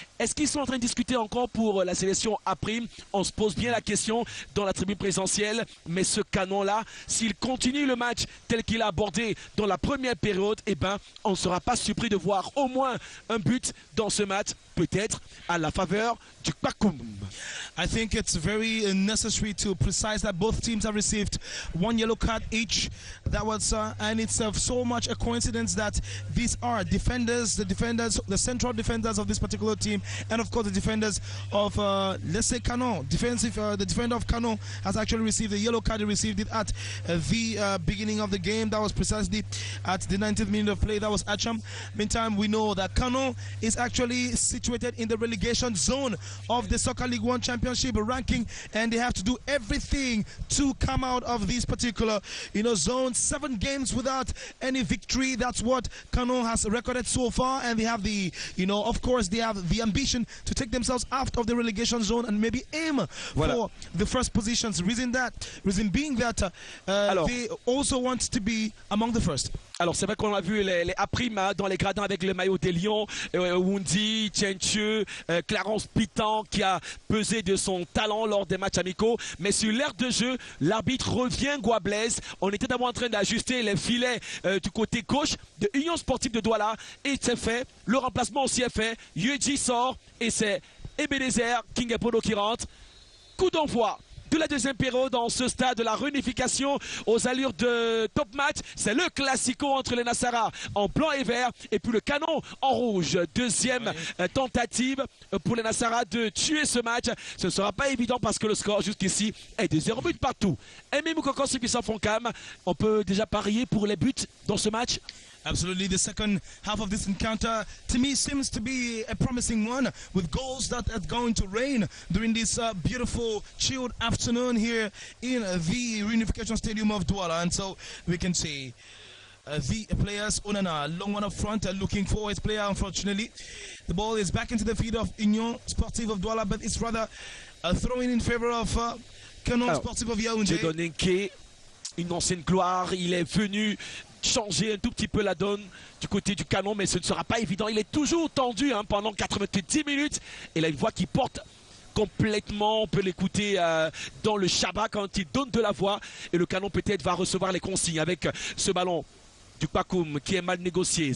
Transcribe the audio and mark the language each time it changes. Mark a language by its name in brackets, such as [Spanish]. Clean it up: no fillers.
[French] Est-ce qu'ils sont en train de discuter encore pour la sélection A'? On se pose bien la question dans la tribune présidentielle, mais ce Canon-là, s'il continue le match tel qu'il a abordé dans la première période, eh ben, on ne sera pas surpris de voir au moins un but dans ce match, peut-être à la faveur du Pakoum. [English] I think it's very necessary to precise that both teams have received one yellow card each. That was, and it's so much a coincidence that these are defenders, the central defenders of this particular team, and of course the defenders of, let's say, Canon. The defender of Canon has actually received a yellow card. He received it at the beginning of the game. That was precisely at the 90th minute of play. That was Acham. Meantime, we know that Canon is actually situated in the relegation zone of the Soccer League 1 Championship ranking, and they have to do everything to come out of this particular zone. 7 games without any victory. That's what Canon has recorded so far, and they have the of course they have the ambition to take themselves out of the relegation zone and maybe aim for the first positions. Reason being that they also want to be among the first. [French] Alors c'est vrai qu'on a vu les A' dans les gradins avec le maillot des Lions, Wundi, Tienchieu, Clarence Pitan qui a pesé de son talent lors des matchs amicaux. Mais sur l'aire de jeu, l'arbitre revient Guablaise. On était d'abord en train d'ajuster les filets du côté gauche de Union Sportive de Douala, et c'est fait. Le remplacement aussi est fait. Yeji sort et c'est Ebenezer Kingepodo qui rentre. Coup d'envoi de la deuxième période dans ce stade de la réunification aux allures de top match. C'est le classico entre les Nassara en blanc et vert et puis le Canon en rouge. Deuxième tentative pour les Nassara de tuer ce match. Ce ne sera pas évident parce que le score jusqu'ici est de 0 but partout. Aimé Moukoko Fonkam, on peut déjà parier pour les buts dans ce match? [English] Absolutely. The second half of this encounter, to me, seems to be a promising one, with goals that are going to rain during this beautiful, chilled afternoon here in the Reunification Stadium of Douala. And so we can see the players, Onana, long one up front, looking for his player. Unfortunately, the ball is back into the feet of Union Sportive of Douala, but it's rather throwing in favor of Canon Sportive of Yaoundé. [French] une ancienne gloire. Il est venu changer un tout petit peu la donne du côté du canon, mais ce ne sera pas évident. Il est toujours tendu hein, pendant 90 minutes. Et là, une voix qui porte complètement, on peut l'écouter dans le Shabbat quand il donne de la voix. Et le canon peut-être va recevoir les consignes avec ce ballon du Kwakum qui est mal négocié.